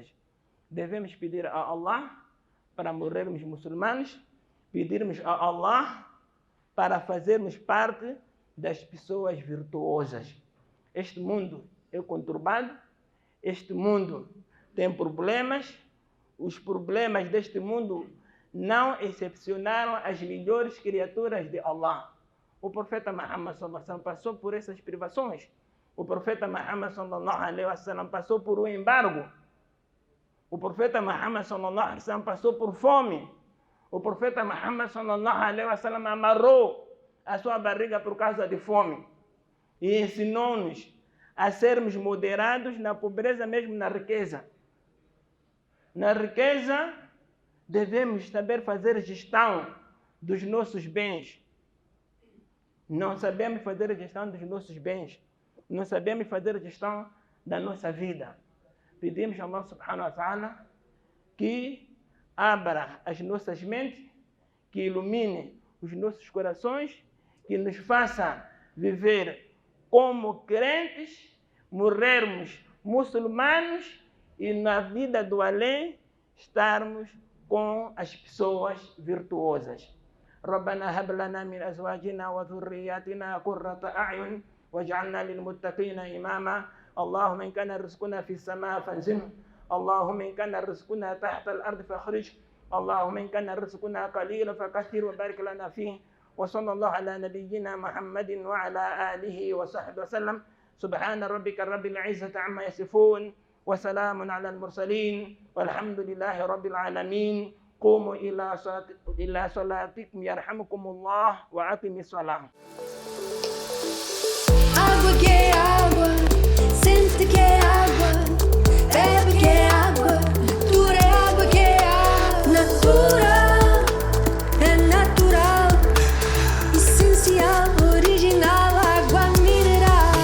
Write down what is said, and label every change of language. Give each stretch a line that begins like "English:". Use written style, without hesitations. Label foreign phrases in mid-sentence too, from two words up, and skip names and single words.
Portuguese: Devemos pedir a Allah para morrermos muçulmanos, pedirmos a Allah para fazermos parte das pessoas virtuosas. Este mundo é conturbado, este mundo tem problemas, os problemas deste mundo não excepcionaram as melhores criaturas de Allah. O profeta Muhammad
Arabic: صلى الله عليه وسلم
Portuguese: passou por essas privações. O profeta Muhammad
Arabic: صلى الله عليه وسلم
Portuguese: passou por um embargo. O profeta Muhammad
Arabic: صلى الله عليه وسلم
Portuguese: passou por fome. O profeta Muhammad
Arabic: صلى الله عليه وسلم
Portuguese: amarrou a sua barriga por causa de fome. E ensinou-nos a sermos moderados na pobreza, mesmo na riqueza. Na riqueza, devemos saber fazer gestão dos nossos bens. Não sabemos fazer a gestão dos nossos bens. Não sabemos fazer a gestão da nossa vida. Pedimos a Allah
Arabic: سبحانه وتعالى
Portuguese: que abra as nossas mentes, que ilumine os nossos corações, que nos faça viver como crentes, morrermos muçulmanos e na vida do além estarmos com as pessoas virtuosas.
Arabic: ربنا هب لنا من أزواجنا وذرياتنا قرة أعين واجعلنا للمتقين إماما اللهم إن كان رزقنا في السماء فانزله اللهم إن كان رزقنا تحت الأرض فاخرجه اللهم إن كان رزقنا قليلا فكثر وبارك لنا فيه وصلى الله على نبينا محمد وعلى آله وصحبه وسلم سبحان ربك رب العزة عما يصفون وسلام على المرسلين والحمد لله رب العالمين قوموا إلى صلاتكم يرحمكم الله وأقيموا الصلاة.
Portuguese: Água que é água, sente que é água, bebe que é água, natura é água que é água, natura é natural, essencial, original, água mineral.